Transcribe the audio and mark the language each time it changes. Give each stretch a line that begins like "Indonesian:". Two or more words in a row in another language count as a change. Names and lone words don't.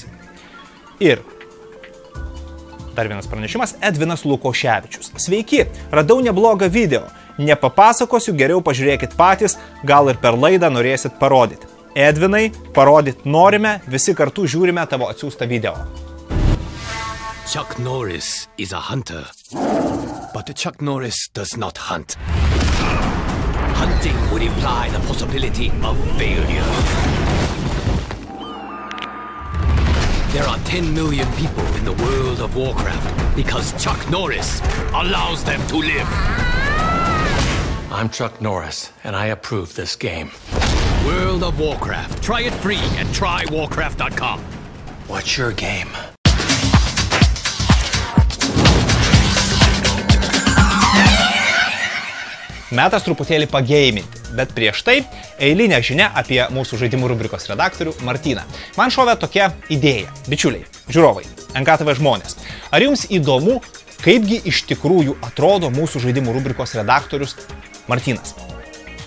Lithuanian: Ir dar vienas pranešimas, Edvinas Lukoševičius. Sveiki, radau neblogą video. Nepapasakosiu, geriau pažiūrėkit patys, gal ir per laidą norėsit parodyti. Edvinai, parodyti norime, visi kartu žiūrime tavo atsiųstą video.
English: Chuck Norris is a hunter, but Chuck Norris does not hunt. Hunting would imply the possibility of failure. There are 10 million people in the world of Warcraft because Chuck Norris allows them to live. I'm Chuck Norris, and I approve this game. World of Warcraft. Try it free at trywarcraft.com. What's your game?
Lithuanian: Metas truputėlį pageiminti, bet prieš tai eilinė žinia apie mūsų žaidimų rubrikos redaktorių Martyną. Man šovė tokia idėja. Bičiuliai, žiūrovai, NKTV žmonės. Ar jums įdomu, kaipgi iš tikrųjų atrodo mūsų žaidimų rubrikos redaktorius Martynas?